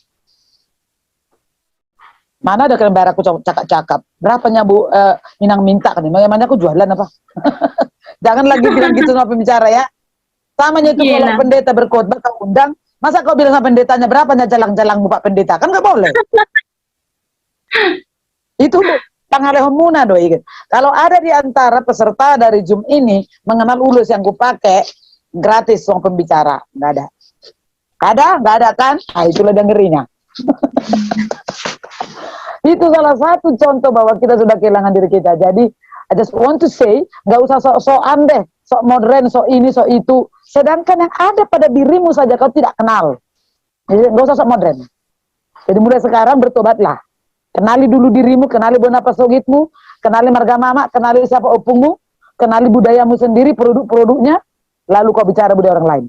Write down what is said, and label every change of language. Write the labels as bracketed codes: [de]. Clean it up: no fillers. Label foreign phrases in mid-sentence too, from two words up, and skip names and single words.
[id] Mana ada kalian bayar aku cakap-cakap? Berapanya Bu Minang minta kan? Namanya aku jualan apa? Jangan lagi bilang gitu sama pembicara ya. Samanya itu kalau pendeta berkhotbah kau undang, masa kau bilang sama pendetanya berapanya jalang-jalangmu Pak Pendeta? Kan nggak boleh. Itu [bbc] pangalehon muna doi. [id] Kalau ada di antara peserta dari Zoom ini mengenal ulus yang kupakai, gratis uang pembicara, nggak ada. Nggak ada kan? Nah, itulah dengerinya. Itu salah satu contoh bahwa kita sudah kehilangan diri kita. [en] Jadi I just want to say, [id] nggak usah sok-sokan deh, sok modern, sok ini, sok itu. Sedangkan yang ada pada dirimu saja kau tidak kenal. Jadi nggak usah sok modern. Jadi mulai sekarang bertobatlah. Kenali dulu dirimu, kenali bonapa sogitmu, kenali marga mama, kenali siapa opungmu, kenali budayamu sendiri, produk-produknya, lalu kau bicara budaya orang lain.